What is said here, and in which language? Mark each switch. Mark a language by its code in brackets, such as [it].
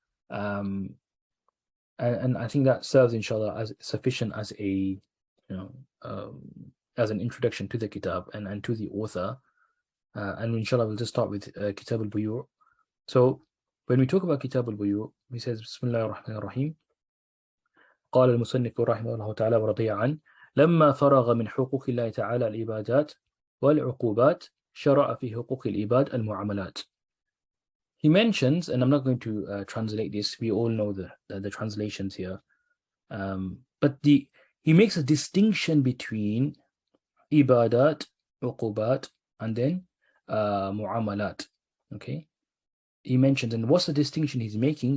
[en] And I think that serves, inshallah, as sufficient as a, as an introduction to the kitab and to the author. And inshallah, we'll just start with Kitab al-Buyu'. So when we talk about Kitab al-Buyu', he says, Bismillah ar-Rahman ar-Rahim. [ar] قال المصنف رحمه الله تعالى ورضي عنه لما فرغ من حقوق الله تعالى العبادات والعقوبات شرع في حقوق العباد المعاملات. [en] He mentions, and I'm not going to translate this, we all know the translations here, but he makes a distinction between Ibadat, Uqubat, and then Muamalat. Okay, he mentions, and what's the distinction he's making?